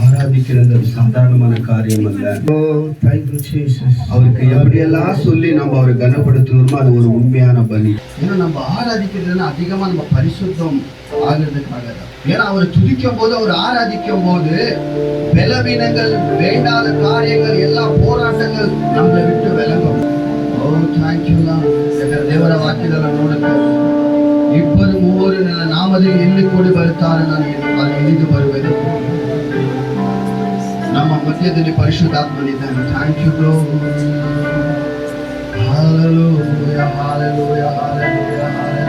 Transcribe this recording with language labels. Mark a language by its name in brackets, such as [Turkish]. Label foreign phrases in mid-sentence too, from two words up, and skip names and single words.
[Tamil] ஆராதிக்கிறது சாதாரணமான காரியம் அல்ல. அவருக்கு எப்படியெல்லாம் சொல்லி நம்ம அவரை கனப்படுத்துவோமோ அது ஒரு உண்மையான பலி. ஏன்னா நம்ம ஆராதிக்கிறதுனா அதிகமா நம்ம பரிசுத்தம் ஆகிறதுக்காக தான். ஏன்னா அவரை துதிக்கும் போது, அவர் ஆராதிக்கும் போது பலவீனங்கள், வேண்டாத காரியங்கள், எல்லா போராட்டங்கள் நம்மளை விட்டு விலகும். [Kannada] ಓ [English] thank you [Kannada] ದೇವರ ವಾಕ್ಯದಲ್ಲಿ ನೋಡುತ್ತೆ, ಇಬ್ಬರು ಮೂವರು ನನ್ನ ನಾಮದಲ್ಲಿ ಎಲ್ಲಿ ಕೂಡಿ ಬರುತ್ತಾರೆ ನಾನು ಅಲ್ಲಿ ಇಳಿದು ಬರುವೆನು. ನಮ್ಮ ಮಧ್ಯದಲ್ಲಿ ಪರಿಶುದ್ಧಾತ್ಮನಿದ್ದಾನೆ. [English] thank you bro. [Kannada] ಹಾಲೆಲೂಯಾ ಹಾಲೆಲೂಯಾ ಹಾಲೆಲೂಯಾ ಹಾಲೆಲೂಯಾ.